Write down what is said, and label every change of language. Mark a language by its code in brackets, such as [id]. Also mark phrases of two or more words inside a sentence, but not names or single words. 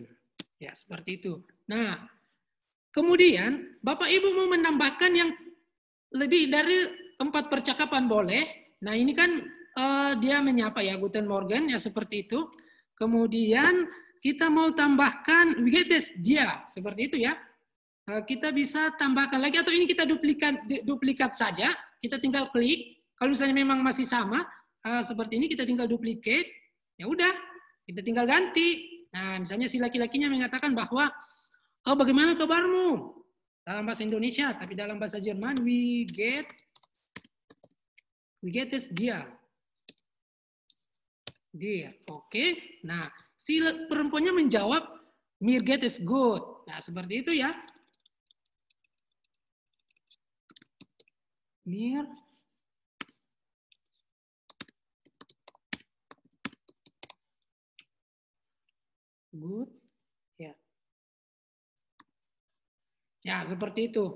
[id] Ya, seperti itu. Nah, kemudian Bapak Ibu mau menambahkan yang lebih dari 4 percakapan boleh. Nah, ini kan dia menyapa ya, [de] Guten Morgen, [id] ya seperti itu. Kemudian kita mau tambahkan [de] wie geht es dir, [id] seperti itu ya. Kita bisa tambahkan lagi, atau ini kita duplikat saja. Kita tinggal klik. Kalau misalnya memang masih sama, seperti ini kita tinggal duplicate. Ya udah, kita tinggal ganti. Nah, misalnya si laki-lakinya mengatakan bahwa, oh bagaimana kabarmu? Dalam bahasa Indonesia, tapi dalam bahasa Jerman, [de] wie geht es dir. [id] Dia, oke. Nah, si perempuannya menjawab, [de] mir geht es gut. [id] Nah, seperti itu ya. Mir good. Ya. Ya, seperti itu.